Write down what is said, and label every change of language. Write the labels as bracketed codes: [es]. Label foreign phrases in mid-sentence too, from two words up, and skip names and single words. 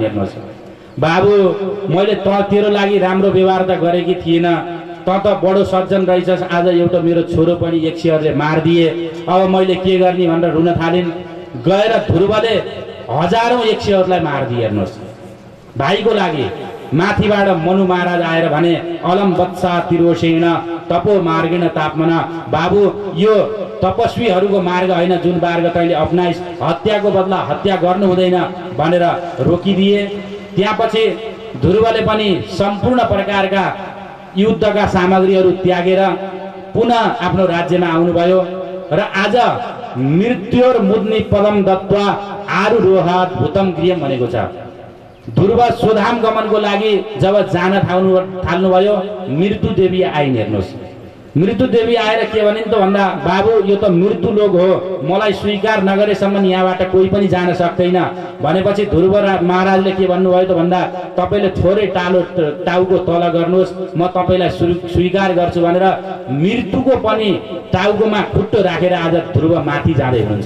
[ne] हेर्नुहोस्, बाबु मैले तेरो लागि राम्रो व्यवहार त गरेकी थिएन, त बडो सज्जन रहेछस्, आज एउटा मेरो छोरो पनि 100हरूले मारिदिए, अब मैले के गर्ने भनेर रुन थालिन्। गएर ध्रुवले हजारौं 100हरूलाई मारिदिए। हेर्नुहोस्, भाइको लागि माथिबाट मनु महाराज आएर भने, [sa] अलम वत्सा तिरोसेन तपो मार्गेण तापमन, [ne] बाबु यो तपस्वीहरूको मार्ग होइन जुन मार्ग तैँले अपनाइस्, हत्याको बदला हत्या गर्नु हुँदैन भनेर रोकिदिए। त्यसपछि ध्रुवले पनि सम्पूर्ण प्रकारका युद्धका सामग्रीहरू त्यागेर पुनः आफ्नो राज्यमा आउनुभयो र आज [sa] मृत्योर मुद्नी पदम दत्वा आरुरोहात भूतम गृहम [ne] भनेको छ। ध्रुव स्वधाम गमनको लागि जब जान थाल्नुभयो, मृत्यु देवी आइन्। हेर्नुहोस्, मृत्यु देवी आएर के भनिन् त भन्दा, बाबु यो त मृत्यु लोक हो, मलाई स्वीकार नगरेसम्म यहाँबाट कोही पनि जान सक्दैन। भनेपछि ध्रुव महाराजले के भन्नुभयो त भन्दा, तपाईँले थोरै टाउको तल गर्नुहोस्, म तपाईँलाई स्वीकार गर्छु भनेर मृत्युको पनि टाउकोमा खुट्टो राखेर आज ध्रुव माथि जाँदै हुनुहुन्छ।